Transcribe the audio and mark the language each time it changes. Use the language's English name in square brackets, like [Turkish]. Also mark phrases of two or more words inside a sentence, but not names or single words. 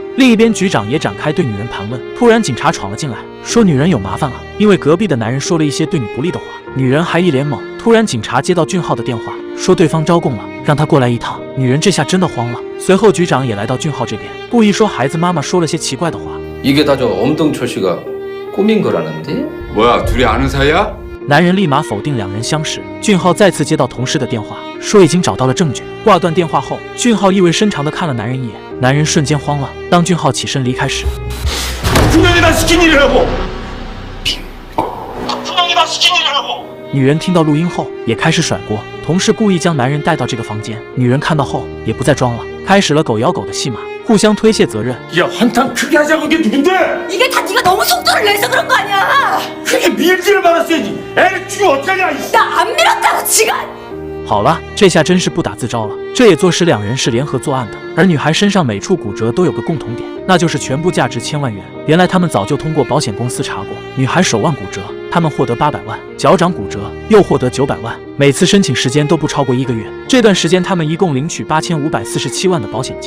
[Chinese] 另一边局长也展开对女人盘问，突然警察闯了进来，说女人有麻烦了，因为隔壁的男人说了一些对你不利的话。女人还一脸懵。突然警察接到俊浩的电话，说对方招供了，让他过来一趟。女人这下真的慌了。随后局长也来到俊浩这边，故意说孩子妈妈说了些奇怪的话。 [Korean] 이게 다 저 엄동철 씨가 꾸민 거라는데? 뭐야, 둘이 아는 사이야? [Chinese] 男人立马否定两人相识。俊浩再次接到同事的电话，说已经找到了证据。挂断电话后，俊浩意味深长地看了男人一眼，男人瞬间慌了。当俊浩起身离开时， 女人听到录音后也开始甩锅，同事故意将男人带到这个房间，女人看到后也不再装了，开始了狗咬狗的戏码，互相推卸责任。 [Korean] 야, 한탕 크게 하자고 이게 누군데? 이게 다 네가 너무 속도를 내서 그런 거 아니야? 크게 밀지를 말았어야지. 애를 죽여 어쩌냐? 나 안 밀었다고 지금! [Chinese] 好了，这下真是不打自招了。这也坐实两人是联合作案的。而女孩身上每处骨折都有个共同点，那就是全部价值1000万元。原来他们早就通过保险公司查过，女孩手腕骨折，他们获得800万；脚掌骨折又获得900万。每次申请时间都不超过1个月。这段时间他们一共领取8547万的保险金。